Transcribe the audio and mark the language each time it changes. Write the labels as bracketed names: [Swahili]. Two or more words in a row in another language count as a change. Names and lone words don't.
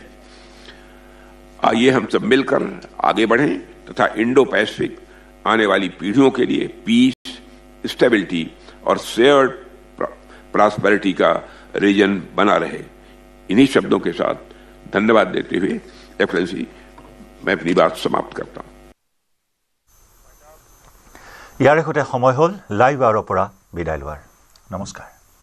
[Hindi] आइए हम सब मिलकर आगे बढ़ें तथा इंडो पैसिफिक आने वाली पीढ़ियों के लिए [English] peace, stability [Hindi] और [English] shared prosperity [Hindi] का रीजन बना रहे। इन्हीं शब्दों के साथ धन्यवाद देते हुए एक्सेलेंसी मैं अपनी बात समाप्त करता हूं। [Assamese] ইয়াৰ সৈতে সময় হ'ল লাইভ আৱাৰৰ পৰা বিদায় লোৱাৰ। নমস্কাৰ।